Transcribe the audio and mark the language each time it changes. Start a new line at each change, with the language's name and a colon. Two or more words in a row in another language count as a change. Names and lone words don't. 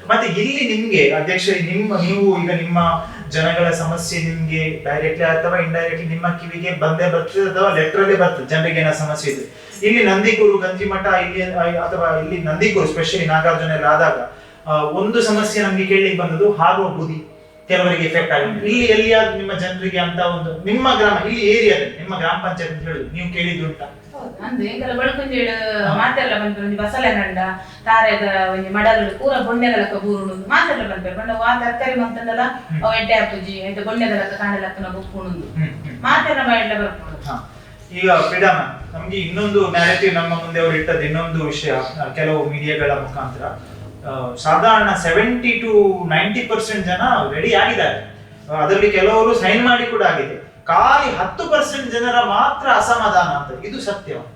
Kannada: ಮತ್ತೆ ಇಲ್ಲಿ ನಿಮ್ಗೆ ಅಧ್ಯಕ್ಷ, ನೀವು ಈಗ ನಿಮ್ಮ ಜನಗಳ ಸಮಸ್ಯೆ ನಿಮ್ಗೆ ಡೈರೆಕ್ಟ್ಲಿ ಅಥವಾ ಇಂಡೈರೆಕ್ಟ್ಲಿ ನಿಮ್ಮ ಕಿವಿಗೆ ಬಂದೇ ಬರ್ತದೆ ಅಥವಾ ಲೆಟರ್ ಅಲ್ಲೇ ಬರ್ತದೆ ಜನರಿಗೆ ಏನೋ ಸಮಸ್ಯೆ ಇದೆ. ಇಲ್ಲಿ ನಂದಿಕೂರು, ಗಂಜಿಮಠ ಇಲ್ಲಿ ಅಥವಾ ಇಲ್ಲಿ ನಂದಿಕೂರು ಸ್ಪೆಷಲಿ ನಾಗಾರ್ಜುನ ಎಲ್ಲ ಆದಾಗ ಒಂದು ಸಮಸ್ಯೆ ನಮ್ಗೆ ಕೇಳಲಿಕ್ಕೆ ಬಂದದ್ದು ಹಾರುವ ಬುದಿ ಕೆಲವರಿಗೆ ಎಫೆಕ್ಟ್ ಆಗಿದೆ. ಇಲ್ಲಿ ಎಲ್ಲಿಯಾದ್ರೂ ನಿಮ್ಮ ಜನರಿಗೆ ಅಂತ ಒಂದು ನಿಮ್ಮ ಗ್ರಾಮ ಇಲ್ಲಿ ಏರಿಯಾದಲ್ಲಿ ನಿಮ್ಮ ಗ್ರಾಮ ಪಂಚಾಯತ್ ಅಂತ ಹೇಳುದು ನೀವು ಕೇಳಿದ್ದುಂಟಾ?
Tulu: ಅಂದು ಎಂಕಲ ಬಳ್ಕೊಂಜೇಳು ಮಾತೆಲ್ಲ ಬಂದ್ಪೇರು ಬಸಳೆ ನಂಡ ತಾರೆದ ಒಂಜಿ ಮಡಲು ಪೂರ ಬೊಣ್ಣೆದಲಕ ಬೂರುಡು ಮಾತೆಲ್ಲ ಬಂದ್ಪೇರು ಬಂಡ ಆ ತರಕಾರಿ ಮಂತಂದಲ ಅವ ಎಡ್ಡೆ ಹಾಪುಜಿ ಎಂತ ಬೊಣ್ಣೆದಲಕ ಕಾಣಲಕ್ಕನ ಬುಪ್ಪುಣುಂದು ಮಾತೆಲ್ಲ ಬಾಯೆಲ್ಲ ಬರ್ಪುಡು.
Kannada: ಈಗ ಫ್ರೀಡಮ್ ನಮ್ಗೆ ಇನ್ನೊಂದು ನ್ಯಾರೇಟಿವ್ ನಮ್ಮ ಮುಂದೆ ಅವರು ಇಟ್ಟದ್ದು ಇನ್ನೊಂದು ವಿಷಯ, ಕೆಲವು ಮೀಡಿಯಾಗಳ ಮುಖಾಂತರ ಸಾಧಾರಣ 70 to 90% ಜನ ರೆಡಿ ಆಗಿದ್ದಾರೆ, ಅದರಲ್ಲಿ ಕೆಲವರು ಸೈನ್ ಮಾಡಿ ಕೂಡ ಆಗಿದೆ. ಖಾಲಿ 10% ಜನರ ಮಾತ್ರ ಅಸಮಾಧಾನ ಅಂತ. ಇದು ಸತ್ಯ?